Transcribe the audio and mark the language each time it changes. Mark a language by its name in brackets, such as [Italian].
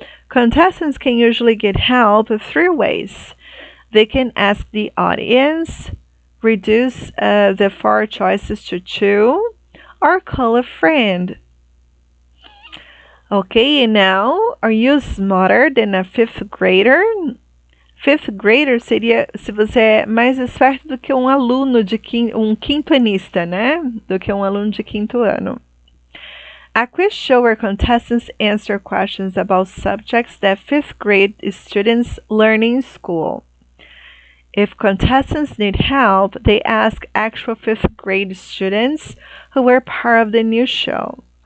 [English] Contestants can usually get help three ways. They can ask the audience, reduce the four choices to two, or call a friend. Okay, and now, are you smarter than a fifth grader? Fifth grader [Portuguese] seria se você é mais esperto do que um aluno de um quintoanista, né? Do que um aluno de quinto ano. [English] A quiz show where contestants answer questions about subjects that fifth grade students learn in school. If contestants need help, they ask actual fifth grade students who were part of the show.